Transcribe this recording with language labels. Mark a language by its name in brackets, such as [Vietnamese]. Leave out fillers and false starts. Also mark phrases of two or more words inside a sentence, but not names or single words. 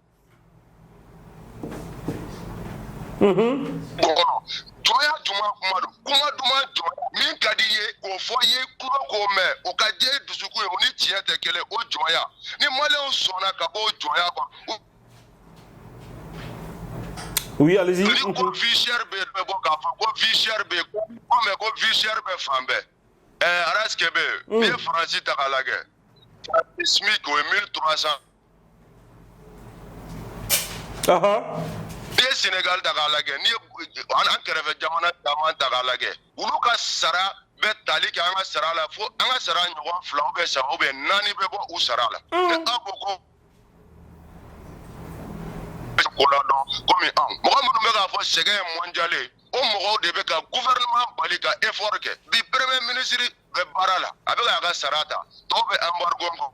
[Bambara] jɔnya juma kuma don kuma duman jɔnya min ka di ye k'o fɔ i ye kuma k'o mɛn o ka diya i dusukun ye o ni tiɲɛ tɛ kelen o jɔnya ni maliyɛnw sɔnna ka bɔ o jɔnya kɔnɔ [French] oui allez-y [Bambara] ni ko [French] vie chère [Bambara] bɛ bɔ k'a fɔ ko [French] vie chère [Bambara] bɛ ko mɛ ko [French] vie chère [Bambara] bɛ fan bɛɛ araske bɛ n'i ye faransi ta k'a lajɛ SMIC o ye 1300 n'i ye Sénégal ta k'a lajɛ n'i ye an kɛrɛfɛ jamana caman ta k'a lajɛ olu ka sara bɛ tali kɛ an ka sara la fo an ka sara ɲɔgɔn 2 [French] ou bien [Bambara] 3 [French] ou bien [Bambara] 4 bɛ bɔ u sara la aw ko ko la dɔn komi anw mɔgɔ minnu bɛ k'a fɔ sɛgɛn ye mondial ye o mɔgɔw de bɛ ka gouvernement bali ka effort kɛ bi [French] premier ministre [Bambara] bɛ baara la a bɛ k'a ka sara ta tɔw bɛ embargo